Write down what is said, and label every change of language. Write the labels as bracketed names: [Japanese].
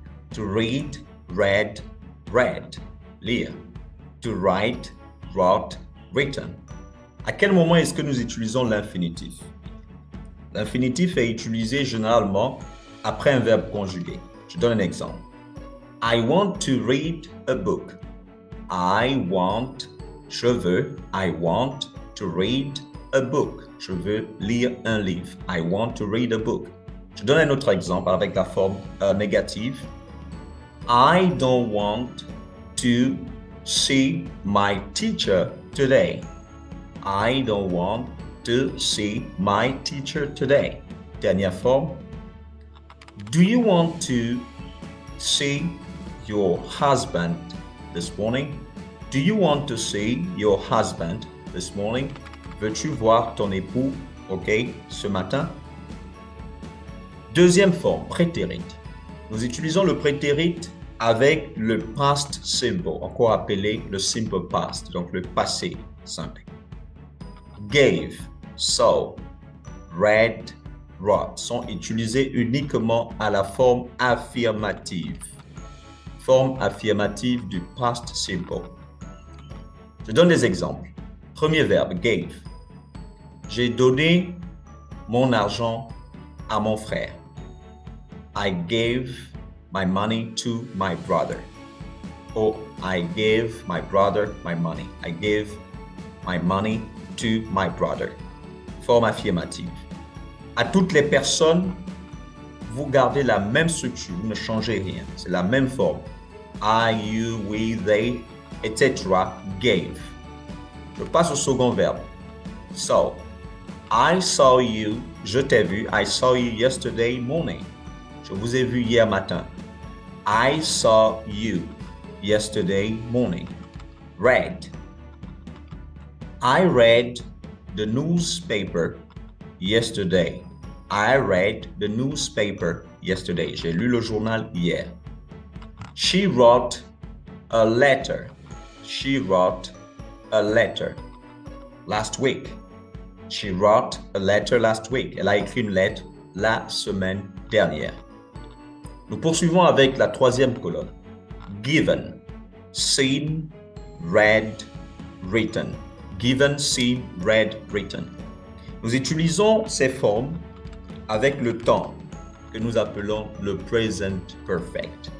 [English] To read, read, read. Lire. To write, wrote, written. [French] À quel moment est-ce que nous utilisons l'infinitif? L'infinitif est utilisé généralement après un verbe conjugué. Je donne un exemple. [English] I want to read a book. [French] Je veux, [English] I want to read a book. [French] Je veux lire un livre. [English] I want to read a book. [French] Je donne un autre exemple avec la forme négative. [English] I don't want to see my teacher today. I don't want to see my teacher today. [French] Dernière forme. [English] Do you want to see your husband this morning? Do you want to see your husband this morning? [French] Veux-tu voir ton époux, ce matin? Deuxième forme, prétérit. Nous utilisons le prétérit avec le past simple, encore appelé le simple past, donc le passé simple. Gave, saw, read, wrote sont utilisés uniquement à la forme affirmative. Forme affirmative du past simple. Je donne des exemples. Premier verbe, gave. J'ai donné mon argent à mon frère. [English] I gave my money to my brother. Or I gave my brother my money. I gave my money to my brother. [French] Forme affirmative. À toutes les personnes, vous gardez la même structure, vous ne changez rien. C'est la même forme. [English] I, you, we, they, etc. Gave. [French] Je passe au second verbe. [English] So, I saw you, [French] je t'ai vu. [English] I saw you yesterday morning. [French] Je vous ai vu hier matin. [English] I saw you yesterday morning. Read. I read the newspaper yesterday. I read the newspaper yesterday. [French] J'ai lu le journal hier. [English] She wrote a letter. She wrote a letter last week. She wrote a letter last week. [French] Elle a écrit une lettre la semaine dernière. Nous poursuivons avec la troisième colonne. [English] Given, seen, read, written. Given, seen, read, written. [French] Nous utilisons ces formes avec le temps que nous appelons le present perfect.